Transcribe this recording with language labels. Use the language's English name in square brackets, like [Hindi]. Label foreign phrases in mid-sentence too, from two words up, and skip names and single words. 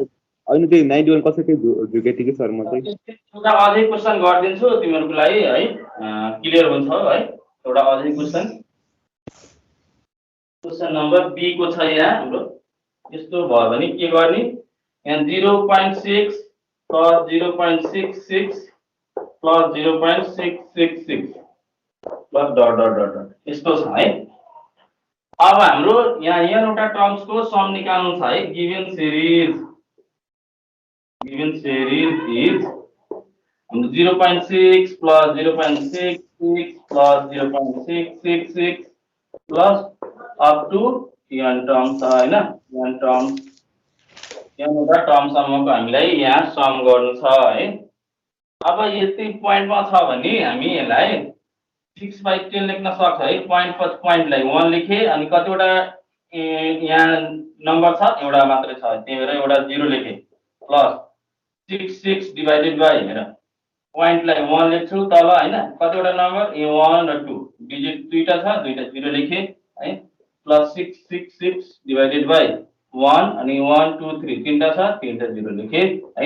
[Nepali] होइन त्यही 91 कसरी झुके ठिकै सर म चाहिँ एउटा अझै क्वेशन गरिदिन्छु तिमीहरूको लागि है क्लियर हुन्छ है। एउटा अझै [English] question number B [Nepali] को छ यहाँ हाम्रो। यस्तो भयो भने के गर्ने यहाँ [English] 0.6 plus 0.66 plus 0.666 plus dot dot [Nepali] dot dot यस्तो छ है। अब हाम्रो यहाँ एउटा टर्म्सको सम निकाल्नु छ है। [English] given series is 0.6 plus 0.66 plus 0.666 plus up to n terms [Nepali] हैन [English] n terms [Nepali] एउटा टर्मसम्मको हामीलाई यहाँ सम गर्नु छ है। अब यति पोइन्टमा छ भने हामी यसलाई 6/10 लेख्न सक्छ है। पोइन्टलाई 1 लेखे अनि कतिवटा यहाँ नम्बर छ एउटा मात्रै छ त्यही भएर एउटा 0 लेखे [English] plus 66 divided by [Nepali] हेर पोइन्टलाई 1 लेख्छु तल हैन कतिवटा नम्बर 1 र 2 डिजिट दुईटा छ दुईटा 0 लेखे है [English] plus 666 divided by 1 [Nepali] अनि 1 2 3 तीनटा छ तीनटा 0 लेखे है।